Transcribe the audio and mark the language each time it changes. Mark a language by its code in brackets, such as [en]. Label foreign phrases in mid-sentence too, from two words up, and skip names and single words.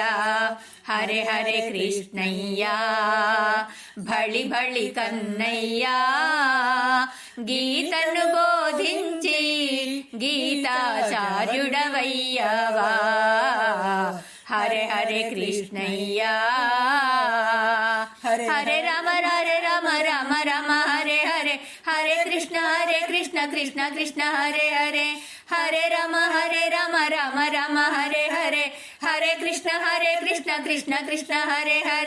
[sa] హరే హరే [te] కృష్ణయ్యా భళి భళి కన్నయ్యా గీతను బోధించి గీతాచార్యుడవయ్యావా. హరే హరే కృష్ణయ్యా [sa] హరే రామ హరే రామ రామ రామ హరే హరే. హరే కృష్ణ కృష్ణ కృష్ణ హరే హరే. హరే రామ రామ రామ హరే హరే. హరే కృష్ణ కృష్ణ కృష్ణ హరే హరే.